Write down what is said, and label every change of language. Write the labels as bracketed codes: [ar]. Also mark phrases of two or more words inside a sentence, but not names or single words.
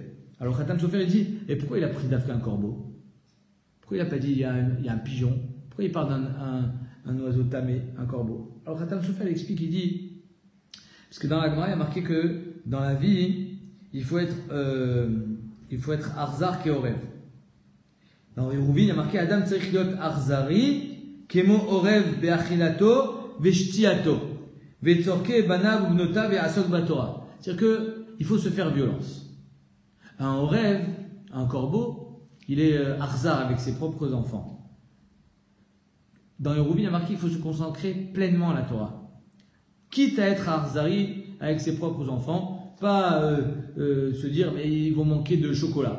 [fr] Alors Khatam Sofer il dit et pourquoi il a pris d'Afrique un corbeau? Pourquoi il n'a pas dit il y a un pigeon? Pourquoi il parle d'un oiseau tamé, un corbeau? Alors Khatam Sofer il explique, il dit parce que dans la Gemara il y a marqué que dans la vie il faut être [he] אכזר כעורב. [fr] Dans Yeruvin il y a marqué [he] אדם צריך להיות אכזרי כמו עורב באכילתו ושתייתו וצרכי בניו ובנותיו ולעסוק בתורה. [fr] C'est-à-dire qu'il faut se faire violence. Un orev, un corbeau, il est arzar avec ses propres enfants. Dans Yeruvin il y a marqué qu'il faut se concentrer pleinement à la Torah. Quitte à être arzari avec ses propres enfants, pas se dire mais ils vont manquer de chocolat.